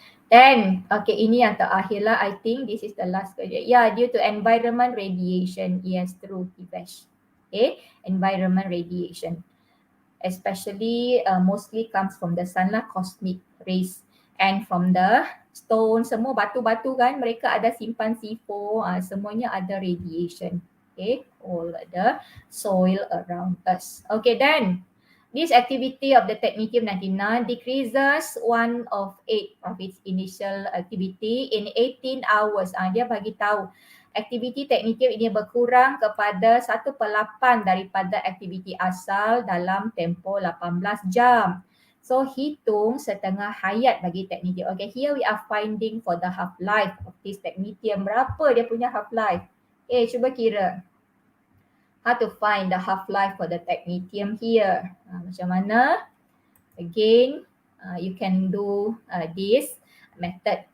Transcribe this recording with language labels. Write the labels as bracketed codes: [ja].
[ms] Then, okay, ini yang terakhir lah. [en] I think this is the last question. Yeah, due to environment radiation. Yes, true, Tibesh. Okay, environment radiation. Especially, mostly comes from the sun lah, cosmic rays. And from the stone, [ms] semua batu-batu kan, mereka ada simpan C4, semuanya ada radiation. [en] Okay, all the soil around us. Okay, then this activity of the technetium-99 decreases 1/8 of its initial activity in 18 hours. [ms] Dia bagi tahu aktiviti technetium ini berkurang kepada 1/8 daripada aktiviti asal dalam tempoh 18 jam. So hitung setengah hayat bagi technetium. [en] Okay, here we are finding for the half-life of this technetium. [ms] Berapa dia punya half-life? Cuba kira. [en] How to find the half-life for the technetium here? [ms] Macam mana? [en] Again, you can do this method.